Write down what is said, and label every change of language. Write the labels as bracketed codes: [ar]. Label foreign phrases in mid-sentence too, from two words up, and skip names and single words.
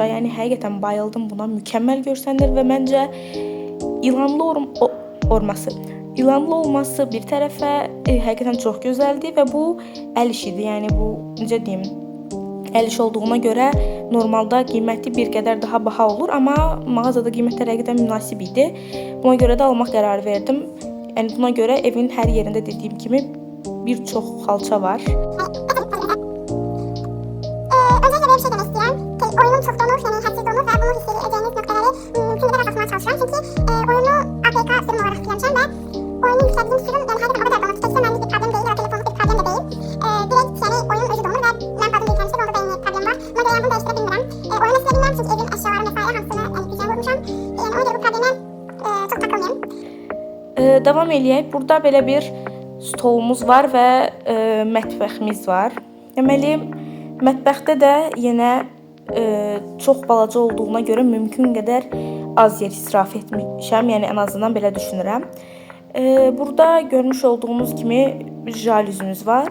[az] Yəni həqiqətən bayıldım buna. Mükəmməl görsənir və məncə İlanlı olması bir tərəfə həqiqətən çox gözəldir və bu əl işidir. Yəni bu necə deyim, əl işi olduğuna görə normalda qiyməti bir qədər daha baha olur, amma mağazada qiymətlər həqiqətən münasib idi. Buna görə də almaq qərarı verdim. Yəni buna görə evin hər yerində dediyim kimi bir çox xalça var. [tr] Öncelikle bir şey demek istiyorum. Oyunum çok donuk, yani hadsiz donuk ve bunu hissedeceğiniz noktaları mümkün kadar azaltmaya çalışıyorum. Çünkü oyunu APK sürüm olarak yüklemişim ve oyunu yüklediğim sürüm yani hakikaten o kadar donuk. Çekse benlik bir problem değil ya da telefonluk bir problem de değil. Direkt yani oyun özü donur ve ben fazla yüklemiştim, orada benim problem var. Ama ben bunu değiştirebilmiyorum. Oyunu nasıl bilmiyorum çünkü evin eşyaları vesaire hamsını güzel vurmuşum. Yani ona göre bu probleme çok takılmayayım. [az] Davam eləyək. Burada belə bir stolumuz var və mətbəximiz var. Deməli, mətbəxdə də yenə çox balaca olduğuna görə mümkün qədər az yer israf etmişəm. Yəni ən azından belə düşünürəm. Burada görmüş olduğunuz kimi bir jalüzümüz var.